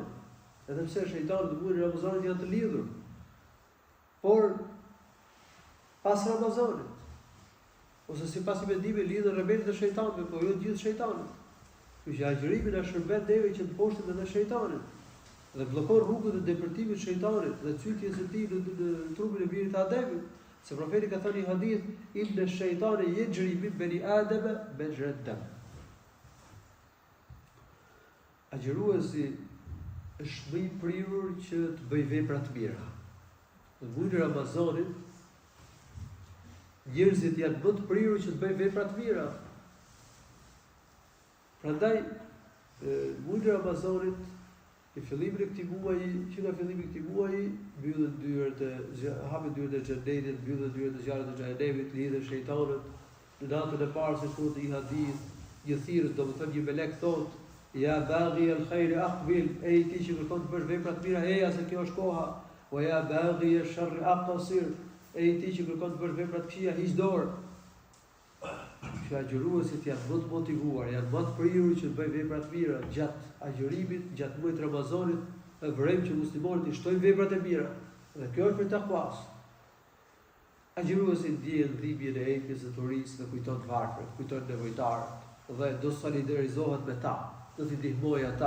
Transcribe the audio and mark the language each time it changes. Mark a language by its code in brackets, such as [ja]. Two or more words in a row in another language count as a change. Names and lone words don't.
[sq] Edhe pse shejtani dhe muajin e Ramazanit janë të lidhur. Por pas Ramazanit, ose sipas mendimit lidhen rebelët dhe shejtani, por jo gjithë shejtanët. Kështu që agjërimi na shërben neve që të mposhtim edhe shejtanin. Dhe bllokon rrugën e depërtimit të shejtanit dhe çyltjes së tij në trupin e birit të Ademit. Se profeti ka thënë në hadith, [ar] إن الشيطان يجري من ابن آدم مجرى الدم. [sq] Agjëruesi është më i prirur që të bëj vepra të mira. Në muajin e Ramazanit, njerëzit janë më të prirur që të bëjnë vepra të mira. Prandaj, muajin e Ramazanit, në fillimin e këtij muaji, që nga fillimi i këtij muaji, mbyllen dyert e hapen dyert e xhenetit, mbyllen dyert e zjarrit të xhenemit, lidhen shejtanët. Në natën e parë se thotë i hadith, një thirrës, domethënë një melek thotë, [ar] يا باغي الخير أقبل, [sq] e ti që kërkon të bësh vepra të mira, eja se kjo është koha. [ar] ويا باغي الشر أقصر, [sq] e ti që kërkon të bësh vepra të këqija, hiq dorë. Që agjëruesit janë më të motivuar, janë më të prirur që të bëjnë vepra të mira gjatë agjërimit, gjatë muajit Ramazanit, e vërejmë që muslimanët i shtojnë veprat e mira. Dhe kjo është për takuas. Agjëruesi ndjen dhimbjen e epjes së turisë dhe kujton të varfër, kujton nevojtarët dhe do solidarizohet me ta, do t'i ndihmojë ata.